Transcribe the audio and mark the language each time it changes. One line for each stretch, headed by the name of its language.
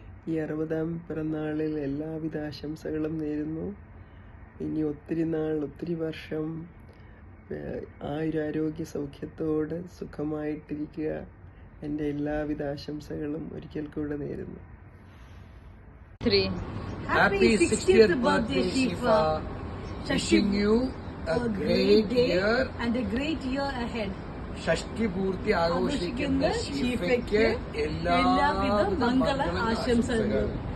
Malayalam: ഈ 60ാം പിറന്നാളിൽ എല്ലാവിധ ആശംസകളും നേരുന്നു. ഇനി ഒത്തിരി നാൾ, ഒത്തിരി വർഷം ആയുരാരോഗ്യ സൗഖ്യത്തോട് സുഖമായിട്ടിരിക്കുക. എൻ്റെ എല്ലാവിധ ആശംസകളും ഒരിക്കൽ കൂടെ നേരുന്നു.
English: Happy 60th birthday, Shifa. Wishing you a great year and a great year ahead.
Malayalam: ഷഷ്ടി പൂർത്തി ആഘോഷിക്കുന്ന ഷീഫയ്ക്ക് എല്ലാവിധ മംഗള ആശംസകളും.